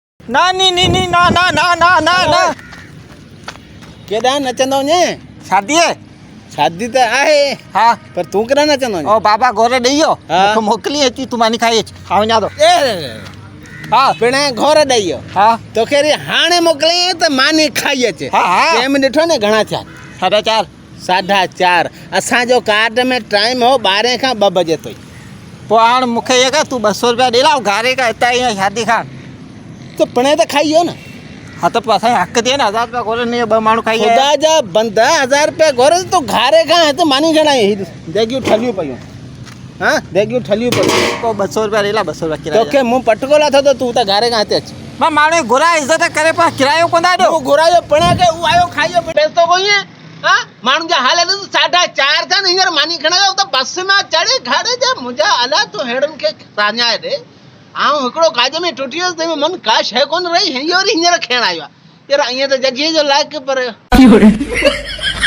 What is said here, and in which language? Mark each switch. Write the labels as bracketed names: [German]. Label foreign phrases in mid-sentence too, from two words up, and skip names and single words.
[Sindhi] ना नी नी नी ना ना ना ना ना ना केॾा नचंदो ने शादी है शादी त आहे हाँ पर तूं केॾा नचंदो ओ बाबा गोरे ॾेइयो हाँ। मूंखे मोकिली अची तूं मानी खाई अच खाओ वञा थो हाँ पिण घोर ॾेई हाँ तोखे वरी हाणे मोकिलियईं त मानी खाई अचे हाँ, हाँ। टाइम ॾिठो न घणा थिया 4:30 4:30 असांजो कार्ड में टाइम हो 12 खां 2 बजे ताईं पोइ हाणे मूंखे इहे कर तूं 200 रुपया ॾे लाओ घारे का हितां ई शादी खां त पिणे त खाई वियो न हाँ त पोइ असांखे हक़ थिए न 1000 रुपया घोरे न 2 माण्हू खाई आया। ख़ुदा जा बंदा 1000 रुपया घोर तूं घारे खां हिते मानी खणाई देगियूं ठलियूं पयूं हाँ देगियूं ठलियूं पयूं पोइ 200 रुपया ॾे ला 200 रुपया किरायो तोखे मूं पटको लाथो त तूं त घारे खां हिते अच मां माण्हू घुराए इज़त करे पाण किरायो कोन था ॾियो तूं घुरायो पिणे के उहो आयो खाइयो पैसो कोई है हाँ माण्हुनि जा हाल ॾिस 4:30 थिया न हींअर मानी खणायो त बस में चढ़े घारे जा मुंहिंजा अलाए तूं अहिड़नि खे साञाए ॾे आऊं हिकिड़ो काज में टुटी वियुसि तंहिं में मन का शइ कोन रही हींअर खणण आयो आहे यार ईअं त जजीअ जो लाइक़ु पर